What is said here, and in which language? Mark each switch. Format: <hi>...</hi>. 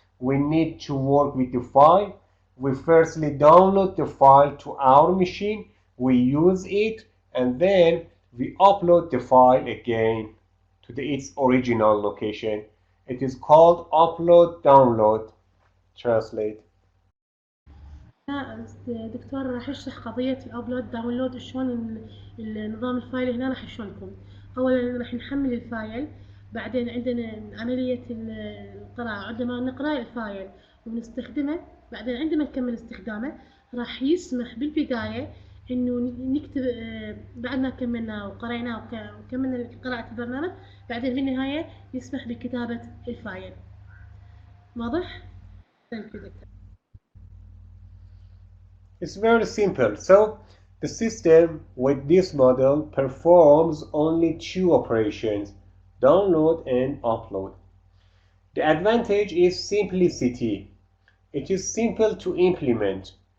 <en>We need to work with the file. We firstly download the file to our machine. We use it, and then we upload the file again to its original location. It is called upload download. Translate.</en> <ar>دكتور راح يشرح قضية الأبلود داونلود، شلون النظام الفايل. هنا راح يشرح لكم. أولا راح نحمل الفايل، بعدين عندنا عملية القراءة. عندما نقرأ الفايل ونستخدمه، بعدين عندما نكمل استخدامه راح يسمح بالبداية إنه نكتب بعد ما كملنا وقرأنا وكملنا قراءة البرنامج، بعدين في النهاية يسمح بكتابة الفايل. واضح؟</ar> <en>Thank you,</en> <ar>دكتور.</ar> <en>It's very simple. So the system with this model performs only 2 operations, download and upload. The advantage is simplicity. It is simple to implement.</en>